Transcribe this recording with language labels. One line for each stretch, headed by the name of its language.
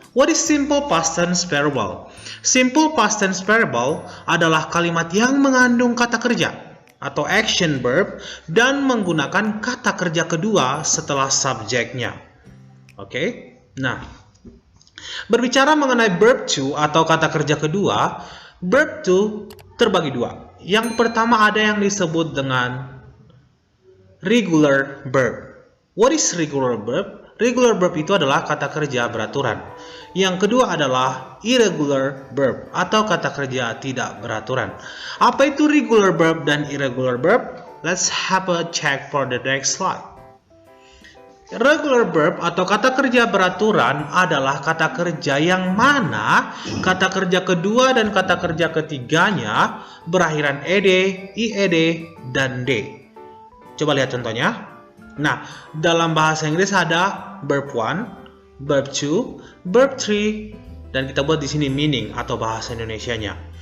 English: What is simple past tense verbal?
Indonesian: Simple past tense verbal adalah kalimat yang mengandung kata kerja atau action verb dan menggunakan kata kerja kedua setelah subjeknya. Oke, nah, berbicara mengenai verb to atau kata kerja kedua, verb to terbagi dua. Yang pertama ada yang disebut dengan regular verb.
English: What is regular verb? Regular verb
Indonesian: itu adalah kata kerja beraturan. Yang kedua adalah irregular verb atau kata kerja tidak beraturan. Apa itu regular verb dan irregular verb?
English: Let's have a check for the next slide.
Indonesian: Regular verb atau kata kerja beraturan adalah kata kerja yang mana kata kerja kedua dan kata kerja ketiganya berakhiran ed, ied, dan d. Coba lihat contohnya. Nah, dalam bahasa Inggris ada verb 1, verb 2, verb 3, dan kita buat di sini meaning atau bahasa Indonesianya.